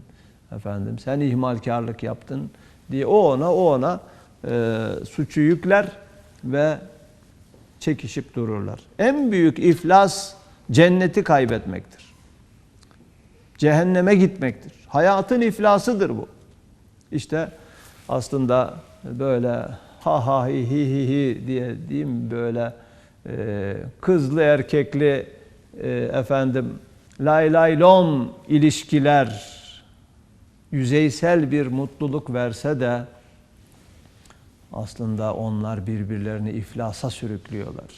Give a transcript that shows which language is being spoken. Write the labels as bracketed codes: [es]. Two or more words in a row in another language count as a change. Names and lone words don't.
[tr] Efendim, sen ihmalkarlık yaptın diye o ona suçu yükler ve çekişip dururlar. En büyük iflas cenneti kaybetmektir. Cehenneme gitmektir. Hayatın iflasıdır bu. İşte aslında böyle ha ha hi hi hi hi diye, değil mi, böyle kızlı erkekli efendim lay lay lom ilişkiler yüzeysel bir mutluluk verse de aslında onlar birbirlerini iflasa sürüklüyorlar.